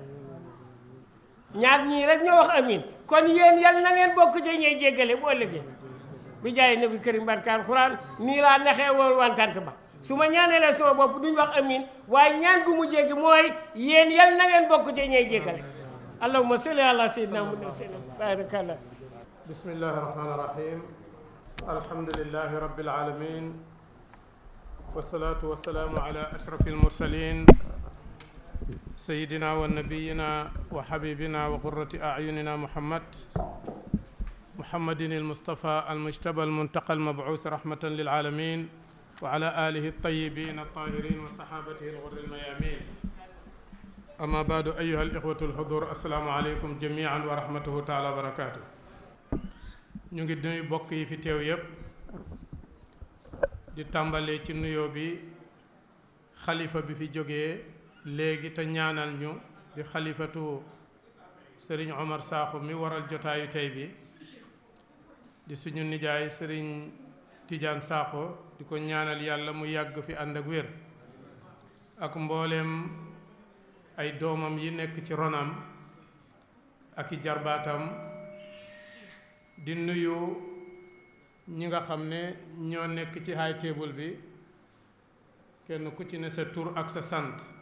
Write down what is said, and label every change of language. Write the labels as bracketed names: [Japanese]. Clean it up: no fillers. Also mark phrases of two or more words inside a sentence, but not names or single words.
[Wolof] ñaar ñii rek ñoo wax amin kon yéen yal na ngeen bokk ca ñey jéggale bu ëllëgee bi jaay [Arabic] نبي كريم [Wolof] barke alxuraan nii laa naxee woon wantant ba su ma ñaaneele sama bopp duñ wax amin waaye ñaan gu mu jéggi mooy yéen yal na ngeen bokk ca ñey jéggale [Arabic] اللهم صل على سيدنا محمد سلم بارك الله بسم الله الرحمن الرحيم الحمد لله رب العالمين والصلاة والسلام على أشرف المرسلين سيدنا ونبينا وحبيبنا وقرة أعيننا محمد المصطفى المجتبى المنتقى المبعوث رحمة للعالمين وعلى آله الطيبين الطاهرين وصحابته الغر الميامين أما بعد أيها الإخوة الحضور السلام عليكم جميعا ورحمته تعالى وبركاته. [Wolof] ñu ngi nuyu bokk yi fi teew yépp di tàmbalee ci nuyoo bi xalifa bi fi jógee léegi te ñaanal ñu di xalifatu sëriñ Omar Sakho mi waral jotaayu tey bi di suñu nijaay sëriñ Tidiane Sakho di ko ñaanal yàlla mu yàgg fi ànd ak wér ak mbooleem ay doomam yi nekk ci ronam ak i jarbaatam di nuyu ñi nga xam ne ñoo nekk ci [English] high table [Wolof] bi kenn ku ci ne sa tur ak sa sant